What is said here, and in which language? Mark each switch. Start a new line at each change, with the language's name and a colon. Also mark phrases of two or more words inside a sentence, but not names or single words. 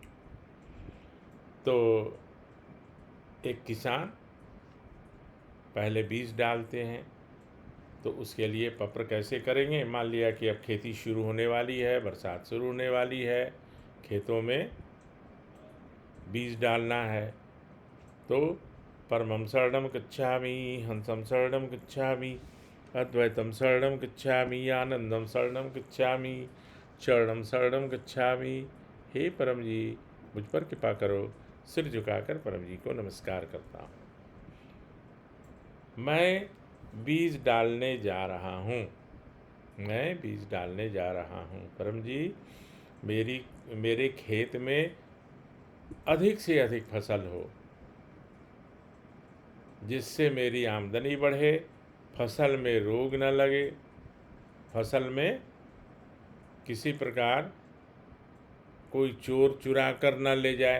Hindi: तो एक किसान पहले बीज डालते हैं, तो उसके लिए पत्र कैसे करेंगे। मान लिया कि अब खेती शुरू होने वाली है, बरसात शुरू होने वाली है, खेतों में बीज डालना है, तो
Pali: परमं शरणं गच्छामि, हंसं शरणं गच्छामि, अद्वैतम शरणं गच्छामि, आनंदम शरणं गच्छामि, शरणं शरणं गच्छामि।
Hindi: हे परम जी, मुझ पर कृपा करो। सिर झुकाकर परम जी को नमस्कार करता हूँ। मैं बीज डालने जा रहा हूँ, मैं बीज डालने जा रहा हूँ। परम जी, मेरे खेत में अधिक से अधिक फसल हो, जिससे मेरी आमदनी बढ़े, फसल में रोग न लगे, फसल में किसी प्रकार कोई चोर चुरा कर न ले जाए।